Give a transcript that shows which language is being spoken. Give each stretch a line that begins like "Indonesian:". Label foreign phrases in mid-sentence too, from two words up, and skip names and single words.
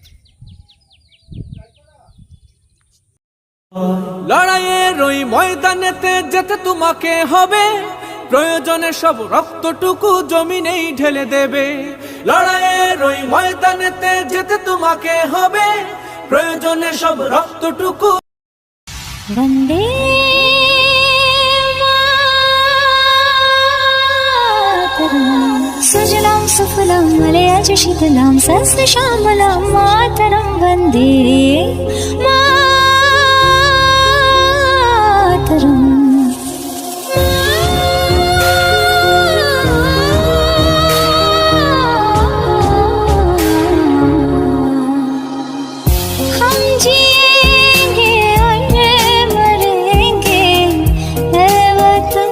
Bangla: লড়াইয়ের ওই ময়দানেতে যেতে তোমাকে হবে, প্রয়োজনে সব রক্তটুকু জমিনেই ঢেলে দেবে। লড়াইয়ের ওই ময়দানেতে যেতে তোমাকে হবে, প্রয়োজনে সব রক্তটুকু
Sanskrit: वन्दे मातरम् सुजलां सुफलां मलयज शीतलां सस्यश्यामलां मातरं वन्दे
Hindi: मातरम् हम जिएंगे और मरेंगे ऐ वतन